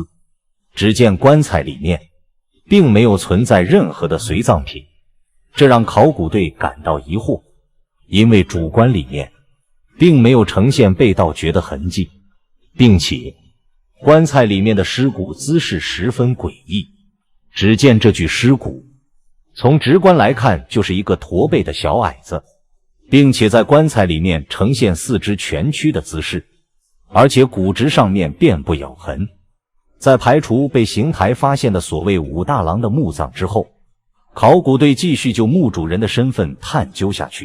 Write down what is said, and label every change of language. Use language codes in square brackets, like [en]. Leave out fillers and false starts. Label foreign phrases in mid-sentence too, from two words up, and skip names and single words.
[zh] 只見棺材裡面並沒有存在任何的隨葬品，這讓考古隊感到疑惑，因為主棺裡面並沒有呈現被盜掘的痕跡，並且棺材裡面的屍骨姿勢十分詭異。只見這具屍骨從直觀來看就是一個駝背的小矮子，並且在棺材裡面呈現四肢蜷曲的姿勢，而且骨質上面遍布咬痕。在排除被邢台發現的所謂武大郎的墓葬之後，考古隊繼續就墓主人的身份探究下去。